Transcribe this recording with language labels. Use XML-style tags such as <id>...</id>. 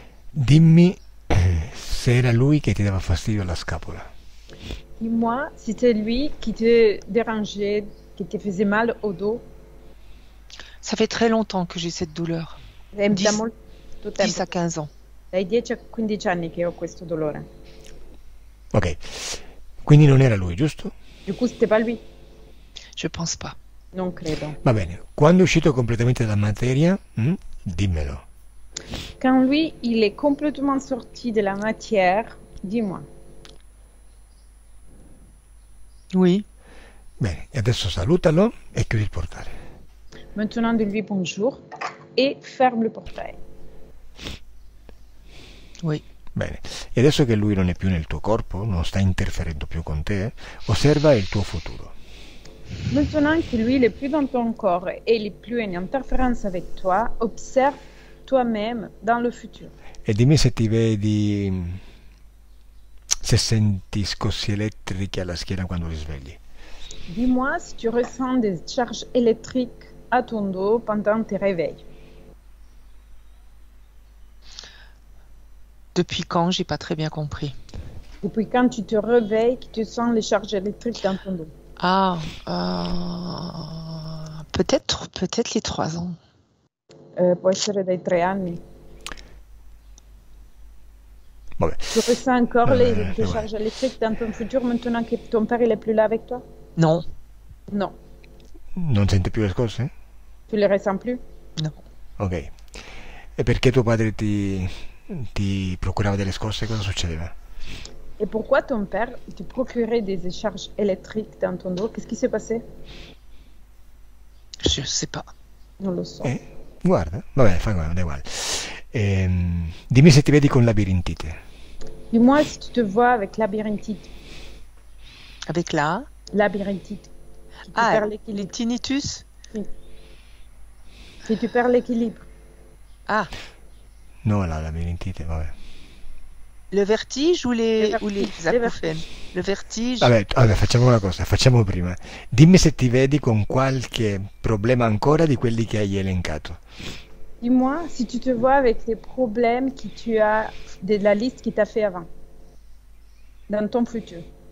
<it>Dimmi se era lui che ti dava fastidio alla scapola.</it> <fr>Dis-moi si c'est lui qui te dérangeait, qui te faisait mal au dos. Ça fait très longtemps que j'ai cette douleur.</fr> <it>Da 10 molto 10 tempo,</it> <fr>à 15 ans.</fr> <it>dai 10 a 15 anni che ho questo dolore. Ok, quindi non era lui, giusto?</it> <fr>Du coup, c'était pas lui. Je pense pas.</fr> <it>Non credo. Va bene, quando è uscito completamente dalla materia, dimmelo.</it> <fr>Quand lui, il est complètement sorti de la matière, dis-moi. Oui.</fr> <it>Bene, e adesso salutalo e chiudi il portale.</it> <fr>Maintenant, dis-lui bonjour et ferme le portail. Oui.</fr> <it>Bene, e adesso che lui non è più nel tuo corpo, non sta interferendo più con te, osserva il tuo futuro.</it> <fr>Maintenant que lui, il est plus dans ton corps et il est plus en interférence avec toi, observe toi-même dans le futur.</fr> <it>E dimmi se ti vedi, se senti scossi elettriche alla schiena quando ti svegli.</it> <fr>Dis-moi si tu ressens des charges électriques à ton dos pendant tes réveils. Depuis quand, j'ai pas très bien compris. Depuis quand tu te réveilles, que tu sens les charges électriques dans ton dos. Ah, peut-être les 3 ans.</fr> <it>Può essere dai 3 anni. Vabbè.</it> <fr>Tu ressens encore les ouais. charges électriques dans ton futur maintenant que ton père il est plus là avec toi? Non, Non.</fr> <it>Non senti più le scosse?</it> <fr>Tu les ressens plus? non.</fr> <it>Ok. E perché tuo padre ti procurava delle scosse? Cosa succedeva? Et pourquoi ton père te procurait des charges électriques dans ton dos? Qu'est-ce qui s'est passé?</it> <fr>Je sais pas.</fr> <it>Non lo so. Guarda, vabbè, fai guarda, è uguale. Dimmi se ti vedi con labirintite.</it> <fr>Dis-moi si tu te vois avec labyrintite. Avec la... Labyrintite. Si tu Ah, perds les l'équilibre.</fr> <en>tinnitus?</en> <fr>Si tu perds l'équilibre. Ah,</fr> <it>No, la labirintite, vabbè.</it> <fr>le vertige ou les, ou les vertiges, les acouphènes? Le vertige.</fr> <it>Vabbè, facciamo una cosa, facciamo prima. Dimmi se ti vedi con qualche problema ancora di quelli che hai elencato.</it> <fr>Dis-moi si tu te vois avec les problèmes que tu as de la liste qui t'a fait avant. Dans ton futur.</fr>